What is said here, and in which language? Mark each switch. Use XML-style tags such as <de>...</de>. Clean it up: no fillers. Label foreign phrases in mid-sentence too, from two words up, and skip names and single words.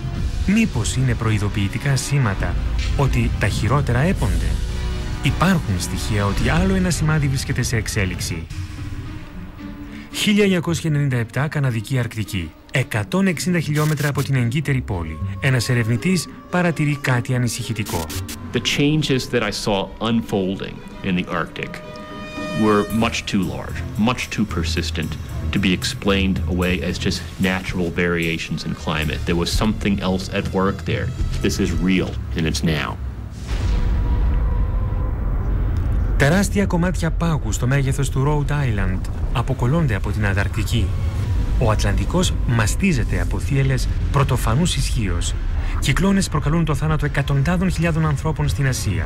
<el>Μήπως είναι προειδοποιητικά σήματα ότι τα χειρότερα έπονται? Υπάρχουν στοιχεία ότι άλλο ένα σημάδι βρίσκεται σε εξέλιξη. 1997, Καναδική Αρκτική. 160 χιλιόμετρα από την εγκύτερη πόλη. Ένας ερευνητής παρατηρεί κάτι ανησυχητικό.</el> <en>The changes that I saw unfolding in the Arctic were much too large, much too persistent to be explained away as just natural variations in climate. There was something else at work there. This is real and it's now.</en> <el>Τεράστια κομμάτια πάγου στο μέγεθος του Rhode Island αποκολλώνται από την Ανταρκτική. Ο Ατλαντικός μαστίζεται από θύελλες πρωτοφανούς ισχύως. Κυκλώνες προκαλούν το θάνατο εκατοντάδων χιλιάδων ανθρώπων στην Ασία.</el>